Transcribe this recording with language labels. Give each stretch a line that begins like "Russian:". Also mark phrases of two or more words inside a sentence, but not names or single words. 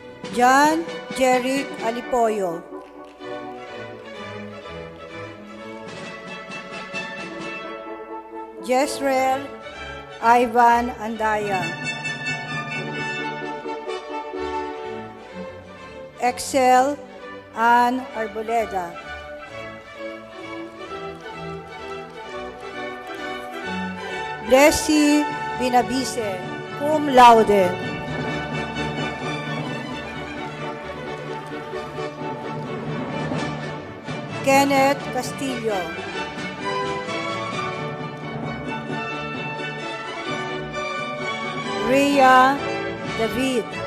English: John Jeric Alipoyo. Jezreel Ivan Andaya. Excel Ann Arboleda. Blessy Binabice,
Latin: cum laude.
English: Kenneth Castillo. Rhea David.